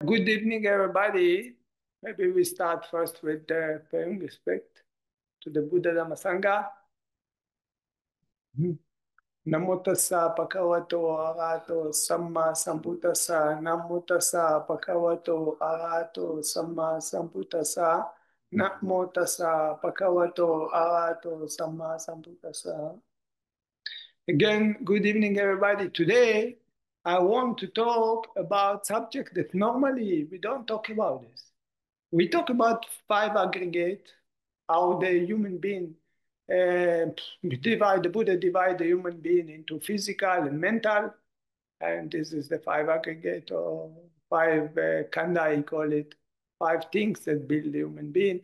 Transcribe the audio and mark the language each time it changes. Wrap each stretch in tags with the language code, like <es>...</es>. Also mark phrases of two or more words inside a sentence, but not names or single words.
<en>Good evening, everybody. Maybe we start first with paying respect to the Buddha Dhammasangha.</en> <pi>Namo tassa bhagavato arahato samma sambuddhassa. Namo tassa bhagavato arahato samma sambuddhassa. Namo tassa bhagavato arahato samma sambuddhassa.</pi> <en>Again, good evening, everybody. Today, I want to talk about subject that normally we don't talk about this. We talk about five aggregate, how the human being the Buddha divide the human being into physical and mental, and this is the five aggregate or five kanda, I call it, five things that build the human being.</en>